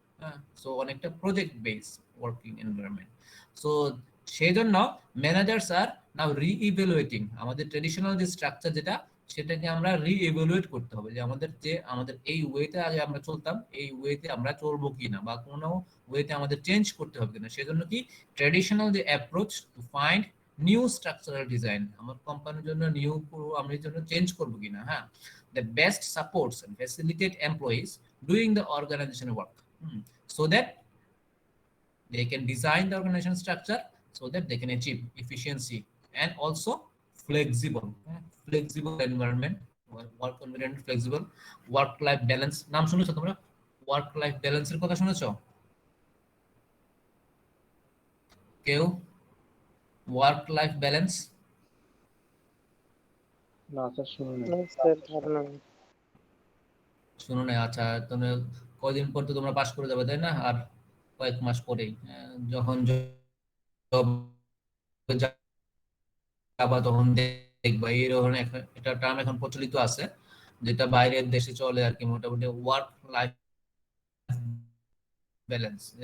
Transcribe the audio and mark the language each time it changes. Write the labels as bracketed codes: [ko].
[bn] হ্যাঁ, সো অনেকটা project base working environment. So সেই জন্য [en] managers are now re-evaluating [bn] আমাদের ট্রেডিশনাল যে স্ট্রাকচার, যেটা সেটাকে আমরা রি-ইভ্যালুয়েট করতে হবে, যে আমাদের এই ওয়েতে আগে আমরা চলতাম, এই ওয়েতে আমরা চলবো কিনা, বা কোনো ওয়েতে আমাদের চেঞ্জ করতে হবে কিনা। সেজন্য কি ট্রেডিশনাল যে approach to find new structural design, আমার কোম্পানির জন্য নিউ আমি জন্য চেঞ্জ করবো কিনা। [en] হ্যাঁ, the best supports and facilitate employees doing the organizational work, so that they can design the organization structure, so that they can achieve efficiency and also flexible, flexible environment, work environment flexible, work life balance। [bn] নাম শুনেছো তোমরা work life ব্যালেন্সের কথা শুনেছো কেউ? [en] work life balance [bn] না sir, শুনুন না। না স্যার, ধারণা নেই। শুনো না? আচ্ছা, তোমরা কয়দিন পর তো তোমরা পাশ করে যাবে, তাই না? আর কয়েক মাস পরেই যখন job যাবা তখন দেখবা এই ধরনের একটা টার্ম এখন প্রচলিত আছে, যেটা বাইরের দেশে চলে আর কি, মোটামুটি ওয়ার্ক লাইফ ব্যালেন্স।